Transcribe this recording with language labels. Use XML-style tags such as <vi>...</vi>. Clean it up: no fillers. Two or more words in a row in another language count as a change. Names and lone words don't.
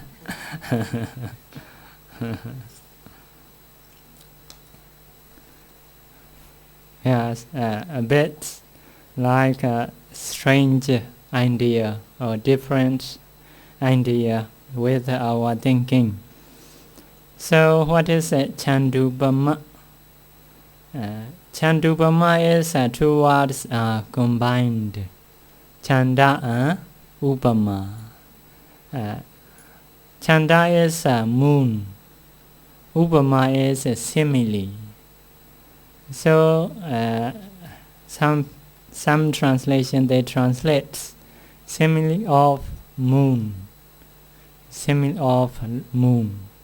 <en>Yes, a bit like a strange idea or different idea with our thinking. So what is Candūpama? Candūpama is 2 words combined.</en> <pi>Chanda Upama.</pi> <en>Chanda is moon. Upama is simile. So some translation they translate simile of moon. Simile of moon.</en>